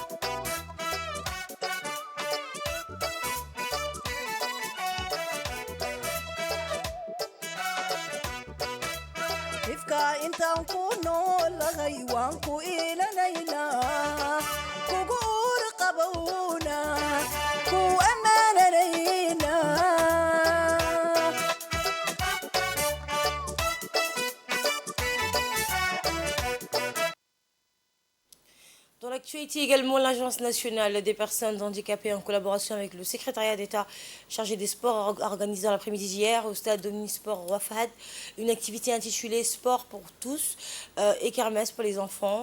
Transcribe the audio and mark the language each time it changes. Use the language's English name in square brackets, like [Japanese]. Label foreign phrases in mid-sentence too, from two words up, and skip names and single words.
[Somali] ifka intaan ku noolahay waan ku ilanaynaa kugu uur qabowna ku ammaananaynaa [French] Dans l'actualité également, l'Agence nationale des personnes handicapées en collaboration avec le secrétariat d'État chargé des sports a organisé dans l'après-midi d'hier au stade Omnisport Roi Fahd une activité intitulée Sport pour tous et kermesse pour les enfants.